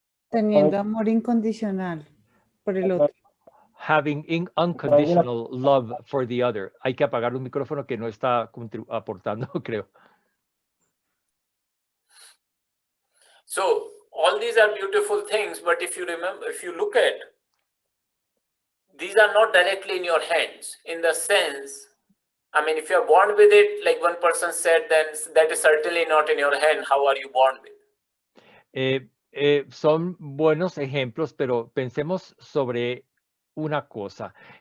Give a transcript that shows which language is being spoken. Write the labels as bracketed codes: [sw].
[es] Teniendo amor incondicional por el otro. [en] Having unconditional love for the other. [es] Hay que apagar un micrófono que no está aportando, creo. [en] So all these are beautiful things, but if you look at, these are not directly in your hands, in the sense, I mean, if you're born with it, like one person said, then that is certainly not in your hand. How are you born with? [es] Son buenos ejemplos, pero pensemos sobre una cosa.